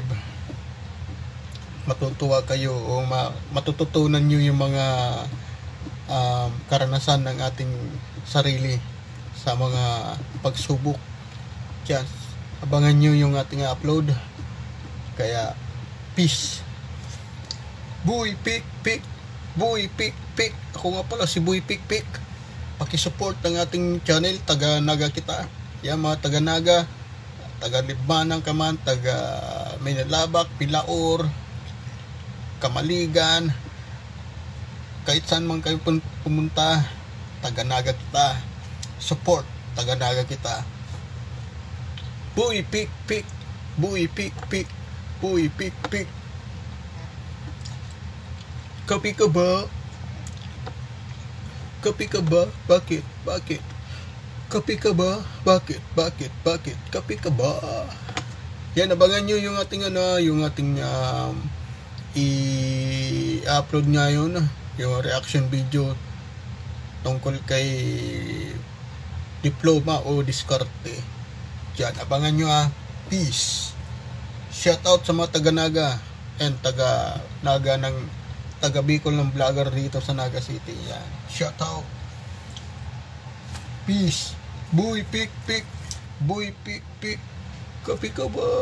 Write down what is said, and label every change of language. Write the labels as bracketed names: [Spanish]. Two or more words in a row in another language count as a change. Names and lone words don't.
[Filipino] Matutuwa kayo o matututunan nyo yung mga karanasan ng ating sarili sa mga pagsubok. Yan, abangan nyo yung ating upload. Kaya peace. Boy Pik Pik, Boy Pik Pik. Ako nga pala si Boy Pik Pik. Paki-support ang ating channel, taga Naga kita. Yan, mga taga Naga, taga Libmanang ka man, taga Maynilabak, Pilaor, Kamaligan, kahit saan man kayo pumunta, taga Naga kita. Support, taga Naga kita. Boy Pik Pik, Boy Pik Pik, Boy Pik Pik. Kapi ka ba? Kapi ka ba? Bakit? Kapi ka ba? Bakit? Kapi ka ba? Yan, abangan nyo yung ating yung ating i-upload ngayon, yung [English] reaction video [Filipino] tungkol kay diploma o diskarte. Yan, abangan nyo Peace. Shoutout sa mga taga Naga and taga Naga ng taga Bicol ng vlogger dito sa Naga City. Yan. Shoutout. Peace. Boy Pik Pik, Boy Pik Pik. Kapi ka ba?